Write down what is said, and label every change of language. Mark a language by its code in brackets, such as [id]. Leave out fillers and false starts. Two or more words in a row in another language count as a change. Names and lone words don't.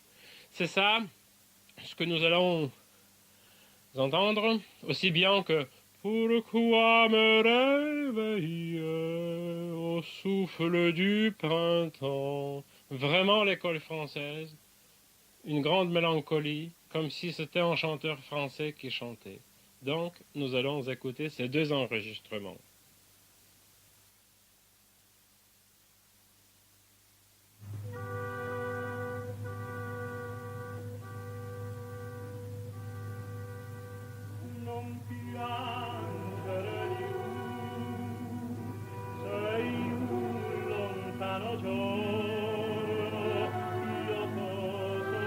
[fr] C'est ça ce que nous allons entendre, aussi bien que Pourquoi me réveiller au souffle du printemps. Vraiment l'école française, une grande mélancolie, comme si c'était un chanteur français qui chantait. Donc, nous allons écouter ces deux enregistrements. [it] Non piangere più, sei un lontano giorno, io t'ho